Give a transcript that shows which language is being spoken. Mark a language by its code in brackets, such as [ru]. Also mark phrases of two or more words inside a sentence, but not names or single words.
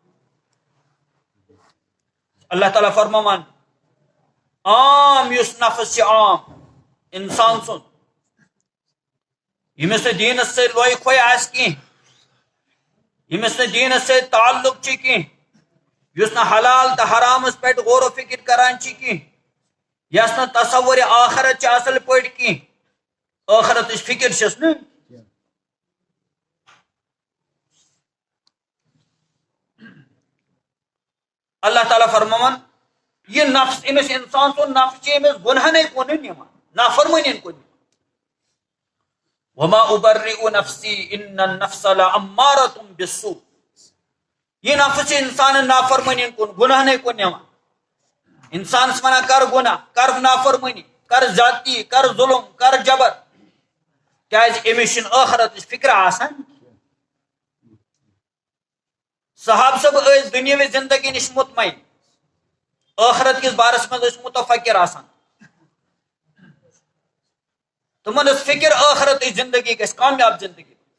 [ks] اللہ تعالیٰ فرماوان عام یُس نفس چھِ عام انسان سُنٛد ییٚمِس نہٕ دیٖنس سۭتۍ لۄیہِ کھۄے آسہِ کینٛہہ ییٚمِس نہٕ دیٖنس سۭتۍ تعلق چھُ کینٛہہ یُس نہٕ حلال تہٕ حرامس پٮ۪ٹھ غور و فکر کران چھِ کینٛہہ یس نہٕ تصور آخرت چھِ اصل پٲٹھۍ کینٛہہ ٲخرتٕچ فکر چھس نہٕ اللہ تعالیٰ فرماوان یہ نفس امس انسان سُنٛد نفس چھِ أمِس گُنہنے کُن نِوان نافرمٲنین کُن [ar] وما ابرئ نفسی ان النفس لامارۃ بالسوء [ks] یہ نفس چھِ انسان نافرمٲنین کُن گنہنے کُن نِوان انسانس ونان کر گناہ کر نافرمٲنی کر زیادتی کر ظلم کر جبر کیازِ أمِس چھِنہٕ ٲخرتٕچ فکر آسان صحابہ صٲب ٲسۍ دُنیاوی زندگی نِش مطمعین ٲخرت کِس بارس منٛز ٲسۍ متفکر آسان تمن ٲس فکر ٲخرتٕچ زندگی گژھِ کامیاب زندگی